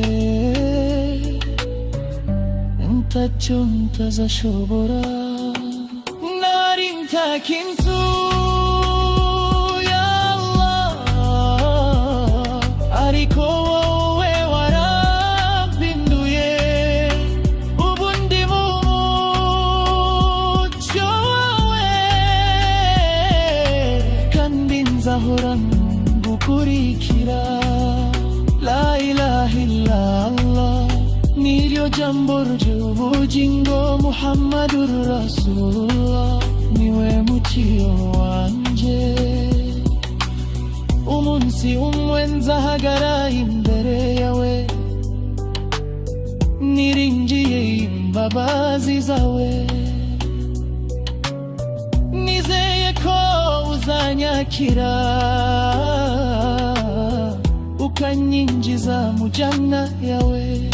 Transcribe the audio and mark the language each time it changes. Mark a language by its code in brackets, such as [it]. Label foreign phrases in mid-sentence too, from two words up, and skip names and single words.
[rw] ntacyo ntazashobora, nari nta kintu ya Allah, ariko wowe warampinduye, ubu ndi mu mucyo wawe, kandi nzahora ngukurikira, [ar] لا إله إلا الله, [rw] niryo jambo ry'ubugingo, [ar] محمد رسول الله, [rw] niwe mucyo wanjye, umunsi umwe nzahagara imbere yawe, niringiye imbabazi zawe, nizeye ko uzanyakira, ukanyinjiza mu janna yawe.